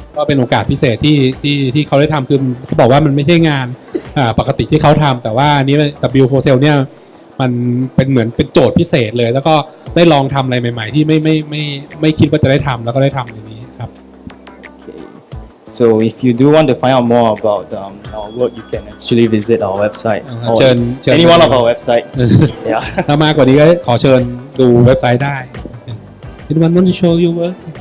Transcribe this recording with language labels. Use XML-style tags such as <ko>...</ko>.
<th>ก็เป็นโอกาสพิเศษที่เขาได้ทำคือเขาบอกว่ามันไม่ใช่งานปกติที่เขาทำแต่ว่าอันนี้ W Hotel เนี่ย มันเป็นเหมือนเป็นโจทย์พิเศษเลย แล้วก็ได้ลองทำอะไรใหม่ๆที่ไม่คิดว่าจะได้ทำแล้วก็ได้ทำอย่างนี้ครับ</th> <en>So if you do want to find out more about our work, you can actually visit our website or</en> <th>เชิญ</th> <en>any one of our website. Yeah.</en> <th>ถ้ามากกว่านี้ก็ขอเชิญดูเว็บไซต์ได้</th> <en>Anyone want to show your work?</en>